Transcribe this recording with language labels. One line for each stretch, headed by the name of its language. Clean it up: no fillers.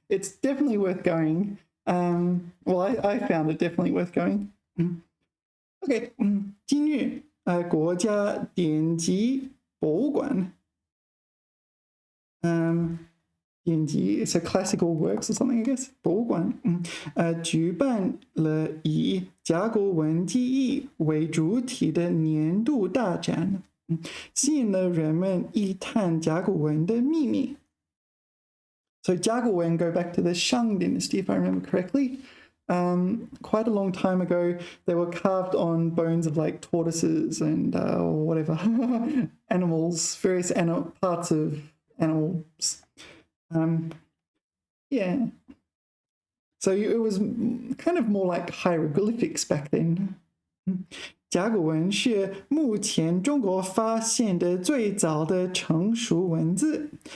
English: It's definitely worth going. Well, I found it definitely worth going. Okay,
Chinese: 今日国家典籍博物馆 典籍
English: it's a classical works or something, I guess.
Chinese: 博物馆举办了以甲骨文记忆为主体的年度大展，吸引了人们一探甲骨文的秘密。
English: So Jiaguwen go back to the Shang dynasty, if I remember correctly. Quite a long time ago, they were carved on bones of like tortoises and whatever, animals, various parts of animals. Yeah. So it was kind of more like hieroglyphics back then.
Chinese: 甲骨文是目前中国发现的最早的成熟文字。